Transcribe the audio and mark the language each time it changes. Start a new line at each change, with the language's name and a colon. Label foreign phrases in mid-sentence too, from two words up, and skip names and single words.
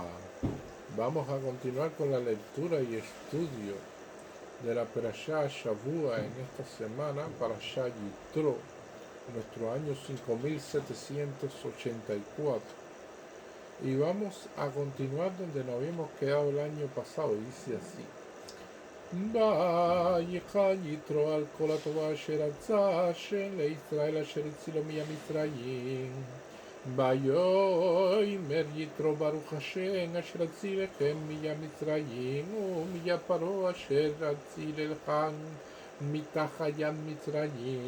Spanish: Vamos a continuar con la lectura y estudio de la
Hebrew: פרשה שבוע
Spanish: en esta semana, Parashá Yitro, nuestro año 5784. Y vamos a continuar donde nos habíamos quedado el año pasado, y dice así.
Hebrew: ויחד יתרו על כל הטובה אשר עשה השם לישראל אשר הצילו מצרים. ויאמר יתרו ברוך השם אשר הצילכם מיד מצרים ומיד פרעה אשר הצילכם מתחת יד מצרים.